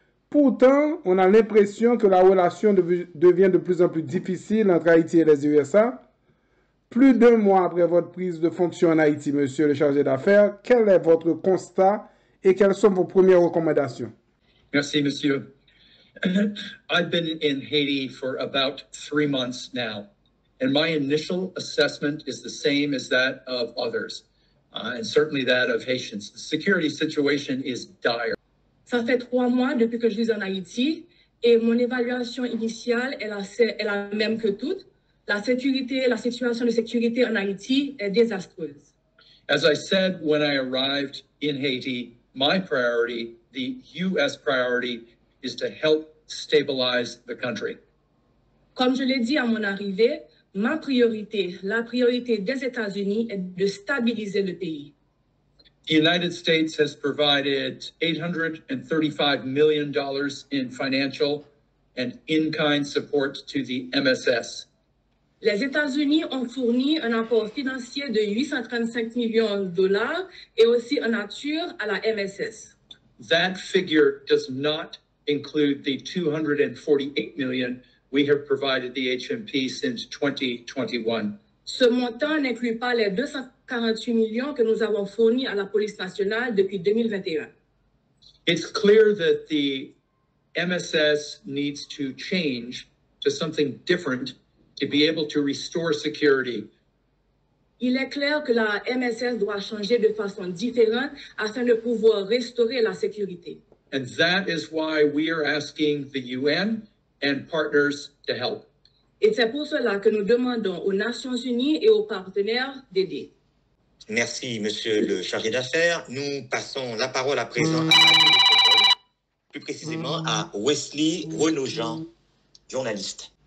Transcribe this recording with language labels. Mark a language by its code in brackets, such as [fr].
[fr] Pourtant, on a l'impression que la relation devient de plus en plus difficile entre Haïti et les USA. Plus d'1 mois après votre prise de fonction en Haïti, monsieur le chargé d'affaires, quel est votre constat et quelles sont vos premières recommandations? Merci, monsieur. [en] I've been in Haiti for about 3 months now, and my initial assessment is the same as that of others, and certainly that of Haitians. The security situation is dire. [fr] Ça fait 3 mois depuis que je vis en Haïti et mon évaluation initiale est la même que toutes. La situation de sécurité en Haïti est désastreuse. [en] As I said when I arrived in Haiti, my priority, the U.S. priority, is to help stabilize the country. [fr] Comme je l'ai dit à mon arrivée, ma priorité, la priorité des États-Unis est de stabiliser le pays. [en] The United States has provided $835 million in financial and in-kind support to the MSS. [fr] Les États-Unis ont fourni un apport financier de 835 millions de dollars et aussi en nature à la MSS. [en] That figure does not include the $248 million we have provided the HMP since 2021. [fr] Ce montant n'inclut pas les 248 millions que nous avons fournis à la police nationale depuis 2021. [en] It's clear that the MSS needs to change to something different to be able to restore security. [fr] Il est clair que la MSS doit changer de façon différente afin de pouvoir restaurer la sécurité. [en] And that is why we are asking the UN and partners to help. [fr] Et c'est pour cela que nous demandons aux Nations Unies et aux partenaires d'aider. Merci, monsieur le chargé d'affaires. Nous passons la parole à présent plus précisément à Wesley Renaud-Jean, journaliste.